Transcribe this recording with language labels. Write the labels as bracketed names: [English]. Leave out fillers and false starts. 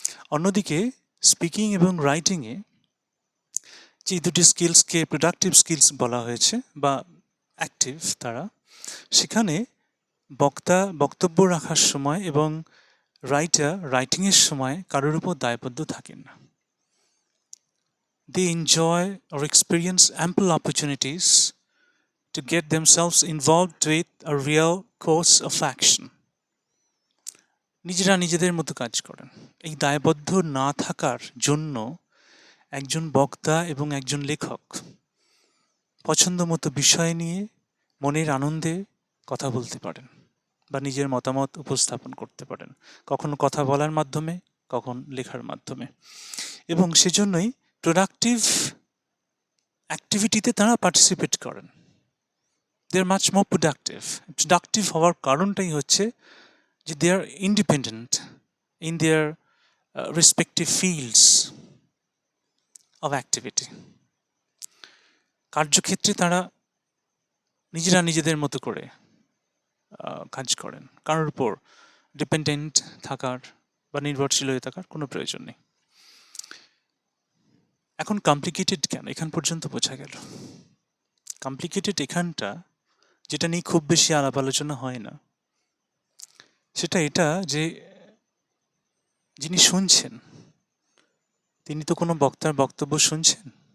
[Bangla] অন্যদিকে স্পিকিং এবং রাইটিংয়ে যে দুটি স্কিলসকে প্রোডাক্টিভ স্কিলস বলা হয়েছে বা অ্যাক্টিভ তারা, সেখানে বক্তা বক্তব্য রাখার সময় এবং রাইটার রাইটিংয়ের সময় কারোর উপর দায়বদ্ধ থাকেন না। [English] They enjoy or experience ample opportunities to get themselves involved with a real course of action. [Bangla] নিজেরা নিজেদের মতো কাজ করেন। এই দায়বদ্ধ না থাকার জন্য একজন বক্তা এবং একজন লেখক পছন্দ মতো বিষয় নিয়ে মনের আনন্দে কথা বলতে পারেন বা নিজের মতামত উপস্থাপন করতে পারেন, কখনো কথা বলার মাধ্যমে, কখন লেখার মাধ্যমে। এবং সেজন্যই প্রোডাক্টিভ অ্যাক্টিভিটিতে তারা পার্টিসিপেট করেন। [English] they are much more productive [Bangla] হওয়ার কারণটাই হচ্ছে যে [English] They are independent in their respective fields of activity. [Bangla] কার্যক্ষেত্রে তারা নিজেরা নিজেদের মতো করে কাজ করেন, কারোর উপর ডিপেন্ডেন্ট থাকার বা নির্ভরশীল হয়ে থাকার কোনো প্রয়োজন নেই। এখন কমপ্লিকেটেড কেন, এখান পর্যন্ত বোঝা গেল। কমপ্লিকেটেড এখানটা যেটা নিয়ে খুব বেশি আলাপ আলোচনা হয় না, সেটা এটা যে যিনি শুনছেন তিনি তো কোনো বক্তার বক্তব্য শুনছেন।